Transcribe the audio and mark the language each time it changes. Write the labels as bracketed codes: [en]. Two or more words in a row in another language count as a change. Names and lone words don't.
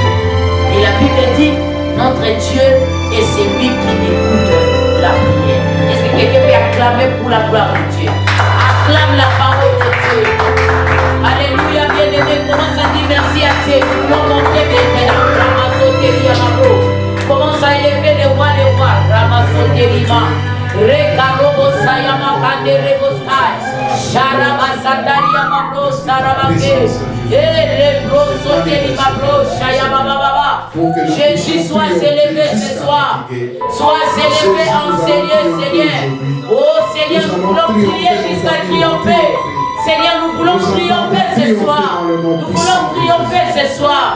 [fr] Et la Bible dit, notre Dieu est celui qui écoute la prière. Est-ce que quelqu'un peut acclamer pour la gloire de Dieu? Acclame la parole de Dieu. Alléluia, bien-aimé. Commence à dire merci à Dieu. Commence à élever les rois, les rois. Ramasoterima. Rekarobo sayama kande rebosai. Sharabasandaria mabro sarabake. Jésus soit élevé ce soir. Sois élevé en Seigneur. Oh Seigneur, nous voulons prier jusqu'à triompher. Seigneur, nous voulons triompher ce soir. Nous voulons triompher ce soir.